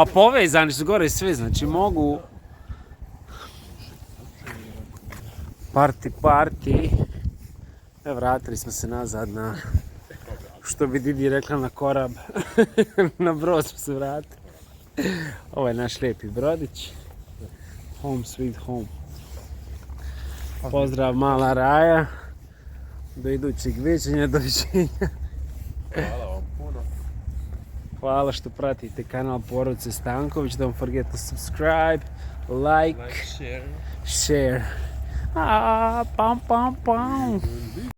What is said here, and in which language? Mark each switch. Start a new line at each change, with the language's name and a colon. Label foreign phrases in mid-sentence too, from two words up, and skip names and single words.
Bosnian: A povezani su gore svi, znači mogu... Party. Evo, vratili smo se nazad na... Što bi Didi rekla, na korab. Na brod smo se vratili. Ovo je naš lijepi brodić.
English: Home sweet home.
Bosnian: Pozdrav mala Raja. Do idućeg viđenja, doviđenja. hvala vam puno. Hvala što pratite kanal Porodice Stanković.
English: Don't forget to subscribe, like, Share. share. Pam.